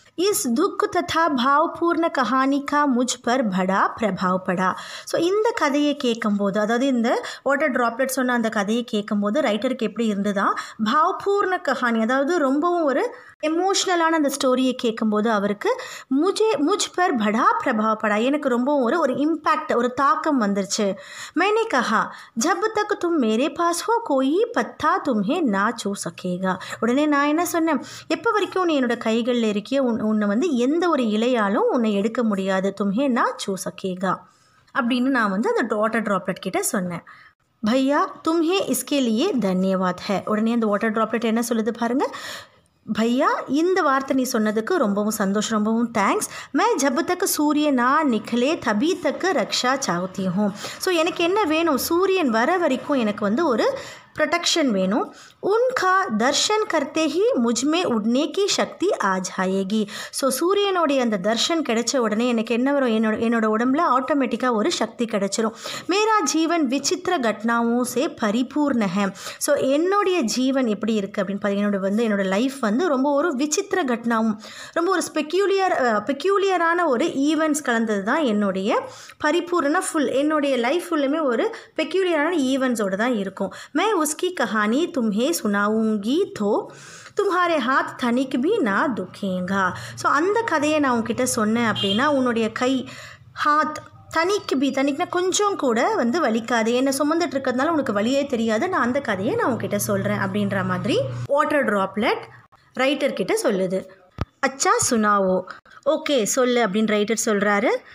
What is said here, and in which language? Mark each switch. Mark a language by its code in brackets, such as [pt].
[hi] इस दुख तथा भावपूर्ण कहानी का मुझ पर बड़ा प्रभाव पड़ा. [ta] ஸோ இந்த கதையை கேட்கும்போது, அதாவது இந்த வாட்டர் ட்ராப்லெட் சொன்ன அந்த கதையை கேட்கும்போது ரைட்டருக்கு எப்படி இருந்ததா, பாவபூர்ண கஹானி அதாவது ரொம்பவும் ஒரு எமோஷ்னலான அந்த ஸ்டோரியை கேட்கும்போது அவருக்கு [hi] முஜ் பர் படா பிரபாவ படா, [ta] எனக்கு ரொம்பவும் ஒரு இம்பேக்ட், ஒரு தாக்கம் வந்துருச்சு. [hi] मैंने कहा जब तक तुम मेरे पास हो कोई पत्ता तुम्हें ना छू सकेगा. [ta] உடனே நான் என்ன சொன்னேன், எப்போ வரைக்கும் நீ என்னோட கைகளில் இருக்கிய உன்னை வந்து எந்த ஒரு இலையாலும் உன்னை எடுக்க முடியாது, [hi] தும்ஹே நா சூ சகேகா [ta] அப்படின்னு நான் வந்து அந்த வாட்டர் ட்ராப்லெட் கிட்ட சொன்னேன். [hi] भैया तुम्हें इसके लिए धन्यवाद है. [ta] உடனே அந்த வாட்டர் ட்ராப்லெட் என்ன சொல்லுது பாருங்கள், भैया இந்த வார்த்தை நீ சொன்னதுக்கு ரொம்பவும் சந்தோஷம், ரொம்பவும் தேங்க்ஸ். [hi] मैं जब तक सूर्य ना निकले तभी तक रक्षा चाहती हूँ. [ta] ஸோ எனக்கு என்ன வேணும், சூரியன் வர வரைக்கும் எனக்கு வந்து ஒரு प्रोटेक्शन வேணும். [hi] उनका दर्शन करते ही मुझ में उड़ने की शक्ति आ जाएगी. [ta] ஸோ சூரியனுடைய அந்த தர்ஷன் கிடைச்ச உடனே எனக்கு என்ன வரும், என்னோட உடம்புல ஆட்டோமேட்டிக்காக ஒரு சக்தி கிடைச்சிரும். [hi] मेरा जीवन विचित्र घटनाओं से परिपूर्ण है. [ta] ஸோ என்னுடைய ஜீவன் எப்படி இருக்குது அப்படின்னு பார்த்தீங்கன்னா என்னோட லைஃப் வந்து ரொம்ப ஒரு விசித்திர கட்னாவும் ரொம்ப ஒரு பெக்யூலியரான ஒரு ஈவெண்ட்ஸ் கலந்தது தான் என்னுடைய பரிபூர்ண ஃபுல், என்னுடைய லைஃப் ஃபுல்லுமே ஒரு பெக்யூலியரான ஈவெண்ட்ஸோடு தான் இருக்கும். [hi] मैं उसकी कहानी तुम्हें सुनाऊंगी तो तुम्हारे हाथ तनिक भी ना दुखेगा. [ta] ஸோ அந்த கதையை நான் உங்ககிட்ட சொன்னேன் அப்படின்னா உன்னுடைய கை ஹாத் தனிக்குனா கொஞ்சம் கூட வந்து வலிக்காது, என்னை சுமந்துட்டு இருக்கிறதுனால உனக்கு வலியே தெரியாது, நான் அந்த கதையை நான் உங்ககிட்ட சொல்கிறேன் அப்படின்ற மாதிரி வாட்டர் ட்ராப்லெட் ரைட்டர் கிட்ட சொல்லுது. [hi] அச்சா சுனாவோ, [ta] ஓகே சொல்லு அப்படின்னு ரைட்டர் சொல்கிறாரு.